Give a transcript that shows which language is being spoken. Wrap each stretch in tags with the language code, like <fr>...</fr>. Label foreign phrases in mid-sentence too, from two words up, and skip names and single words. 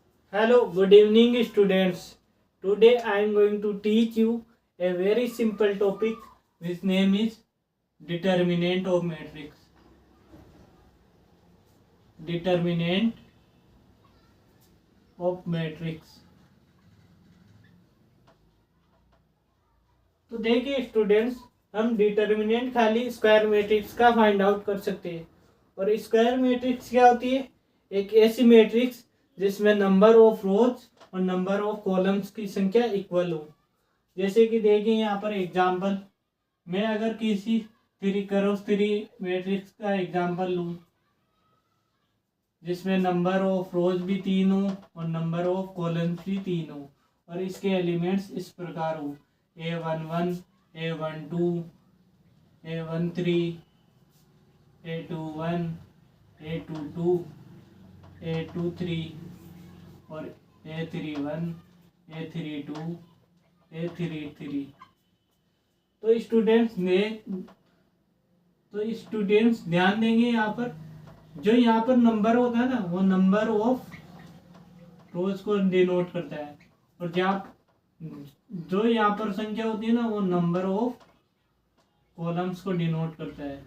<en>Hello, good evening, students. Today I am going to teach you a very simple topic which name is determinant of matrix. Determinant of matrix.</en> <hi>तो देखिए स्टूडेंट्स, हम डिटर्मिनेंट खाली</hi> <en>square matrix</en> <hi>का</hi> <en>find out</en> <hi>कर सकते हैं। और</hi> <en>square matrix</en> <hi>क्या होती है? एक ऐसी मैट्रिक्स जिसमें</hi> <en>number of rows</en> <hi>और</hi> <en>number of columns</en> <hi>की संख्या इक्वल हो। जैसे कि देखिए यहाँ पर एग्जांपल, मैं अगर किसी 3x3 मैट्रिक्स का एग्जांपल लूँ जिसमें</hi> <en>number of rows</en> <hi>भी 3 हो और</hi> <en>number of columns</en> <hi>भी 3 हो और इसके एलिमेंट्स इस प्रकार हो A11, A12, A13, A21, A22, A23 और A31, A32, A33। तो स्टूडेंट्स ध्यान देंगे, यहाँ पर जो यहाँ पर नंबर होता है ना, वो</hi> <en>number of rows</en> <hi>को डिनोट करता है, और जो यहाँ पर संख्या होती है ना, वो</hi> <en>number of columns</en> <hi>को डिनोट करता है।</hi>